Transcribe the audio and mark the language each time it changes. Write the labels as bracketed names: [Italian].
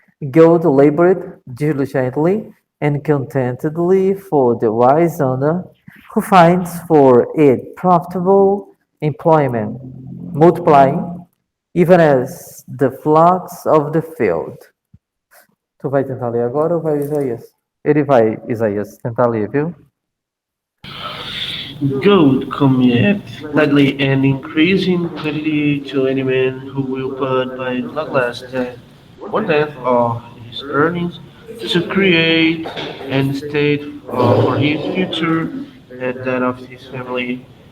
[English] Gold labored diligently and contentedly for the wise owner who finds for it profitable employment, multiplying even as the flocks of the field. [Portuguese] Tu vai tentar ler agora ou vai Isaías? Ele vai, Isaías, tentar ler, viu? [English] Gold commits gladly and increasing quantity to any man who will put by not less than 1/10 of his earnings to create an estate for his future and that of his family.